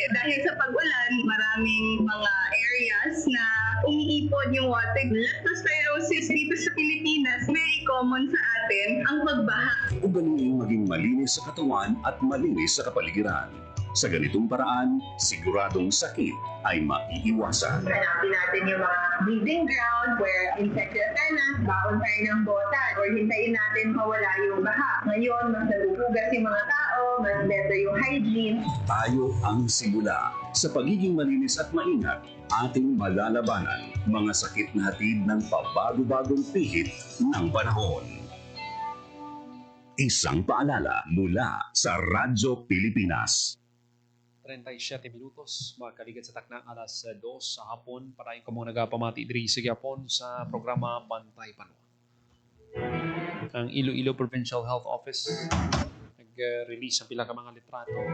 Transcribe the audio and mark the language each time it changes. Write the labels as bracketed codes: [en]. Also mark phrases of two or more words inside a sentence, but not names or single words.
[tl] Dahil sa pag-ulan, maraming mga areas na umiipon yung water. Leptospirosis dito sa Pilipinas, very common sa atin ang pagbaha. Ugaliin maging malinis sa katawan at malinis sa kapaligiran. Sa ganitong paraan, siguradong sakit ay maiiwasan. Hanapin natin yung mga [en] breeding ground where infected tenants, [tl] baon tayo ng botan, or hintayin natin mawala yung baha. Ngayon, mas nagugugas yung mga tao, mas better yung hygiene. Tayo ang simula. Sa pagiging malinis at maingat, ating malalabanan mga sakit na hatid ng pabago-bagong pihit ng panahon. Isang paalala mula sa Radyo Pilipinas. [hil] 37 minutos, makakaligat sa taknang alas 2 sa hapon. Parayin ko muna nagapamati diri sa Japon sa programa Bantay Panwa. Ang Iloilo Provincial Health Office nag-release ng pila ka mga litrato.